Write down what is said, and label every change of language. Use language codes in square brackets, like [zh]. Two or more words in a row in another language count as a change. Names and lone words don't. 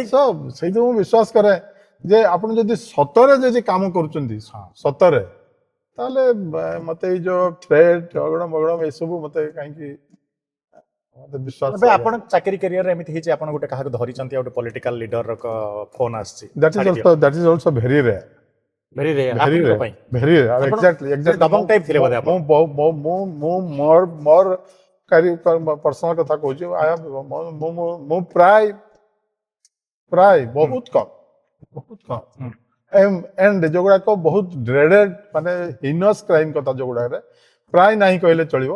[or] ତ ସେଇଠି ମୁଁ ବିଶ୍ୱାସ କରେ ଯେ ଆପଣ ଯଦି ସତରେ ଯଦି କାମ କରୁଛନ୍ତି ସତରେ ତାହେଲେ ମତେ ଏଇ ଯୋଉ ଥ୍ରେଟ୍ ଝଗଡ଼ ମଗଡ଼ ଏସବୁ ମତେ କାହିଁକି ମତେ ବିଶ୍ୱାସ ଏବେ ଆପଣ ଚାକିରି କ୍ୟାରିୟର ଏମିତି ହେଇଛି ଆପଣ ଗୋଟେ କାହାକୁ ଧରିଛନ୍ତି ଆଉ ଗୋଟେ [en] political leader phone [or] ଆସିଛି [en] that is also very rare. very rare Very [or] ଆପଣଙ୍କ [en] rare. [or] ପାଇଁ [en] Very rare. [or] ଆପଣ [en] Exactly. [or] ଦବଙ୍ଗ type ଥିଲେ ବୋଧେ ଆପଣ? ମୋର ପର୍ସନାଲ କଥା କହୁଛି ମୁଁ ପ୍ରାୟ ବହୁତ କମ ଏଣ୍ଡ ଯୋଉଗୁଡାକ ବହୁତ ଡ୍ରେଡେଡ ମାନେ [en] heinous crime [or] କଥା ଯୋଉଗୁଡାକରେ ପ୍ରାୟ ନାହିଁ କହିଲେ ଚଳିବ।